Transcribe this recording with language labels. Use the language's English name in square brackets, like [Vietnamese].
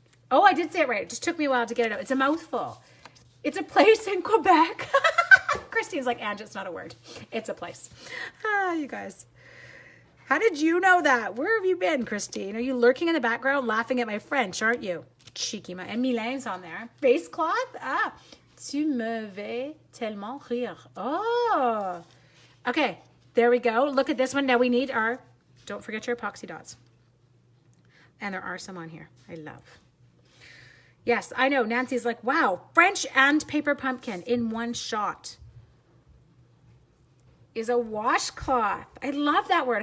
[English] Oh, I did say it right. It just took me a while to get it out. It's a mouthful. It's a place in Quebec. Christine's like, Ange, it's not a word. It's a place. Ah, you guys. How did you know that? Where have you been, Christine? Are you lurking in the background laughing at my French, aren't you? Cheeky. And Milane's on there. Face cloth? Ah. [French] Tu me fais tellement rire. [English] Oh. Okay, there we go. Look at this one. Now we need our, don't forget your epoxy dots. And there are some on here. I love. Yes, I know. Nancy's like, wow, French and paper pumpkin in one shot is a washcloth. I love that word.